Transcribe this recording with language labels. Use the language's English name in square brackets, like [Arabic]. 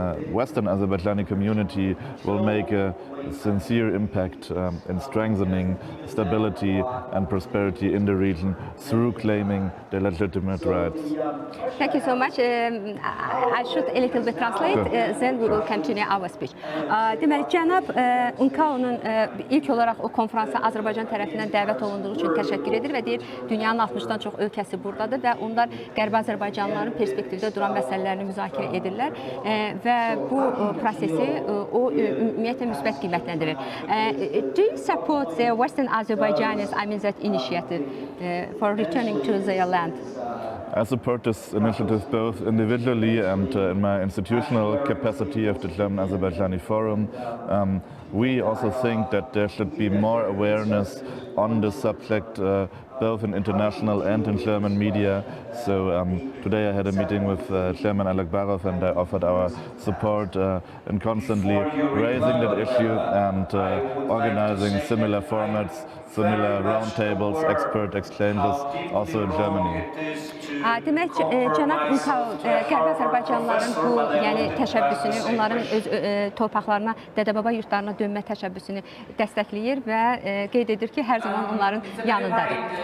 [English] Western Azerbaijani community will make a sincere impact in strengthening stability and prosperity in the region through claiming their legitimate rights. Thank you so much. I should a little bit translate, sure. Then we will continue our speech. [Azerbaijani] Deməli, cənab Unkauf'un ilk olaraq o konfransa Azərbaycan tərəfindən dəvət olunduğu üçün təşəkkür edir və deyir, dünyanın 60-dan çox ölkəsi buradadır və onlar Qərbi Azərbaycanlıların perspektivdə duran məsələlərini müzakirə edirlər və bu prosesi o ümumiyyətlə müsbət qiymətləndirir. [English] Do you support the Western Azerbaijanis, that initiative for returning to their land? I support this initiative both individually and in my institutional capacity of the German Azerbaijani Forum. We also think that there should be more awareness on the subject both in international and in German media. So today I had a meeting with Chairman Al-Barov and I offered our support in constantly raising that issue and organizing similar formats, similar roundtables, expert exchanges also in Germany. [Azerbaijani] Demək, cənab Unkauf, Qərbi Azərbaycanlıların bu təşəbbüsünü, onların öz torpaqlarına, dədə-baba yurtlarına dönmə təşəbbüsünü dəstəkləyir və qeyd edir ki, hər zaman onların yanındadır.